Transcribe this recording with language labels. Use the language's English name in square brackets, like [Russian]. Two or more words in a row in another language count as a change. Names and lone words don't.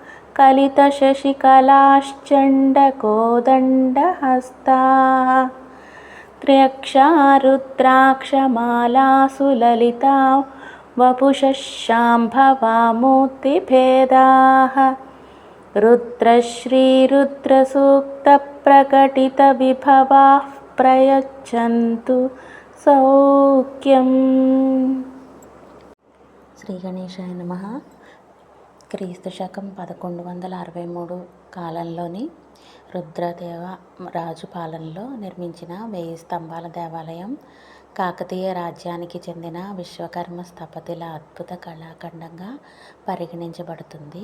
[Sanskrit] कलितशशिकलाश्चण्डकोदण्डहस्ताः त्र्यक्षा रुद्राक्षमालासु ललिता वपुषः शाम्भवामूर्तिभेदाः रुद्रश्रीरुद्रसूक्तप्रकटितविभवाः प्रयच्छन्तु सौख्यम्. శ్రీ గణేశాయ నమః. [Telugu] క్రీస్తు శకం 1163 కాలంలోని రుద్రదేవ రాజు పాలనలో నిర్మించిన 1000 స్తంభాల దేవాలయం కాకతీయ రాజ్యానికి చెందిన విశ్వకర్మ స్థపతుల అద్భుత కళాఖండంగా పరిగణించబడుతుంది.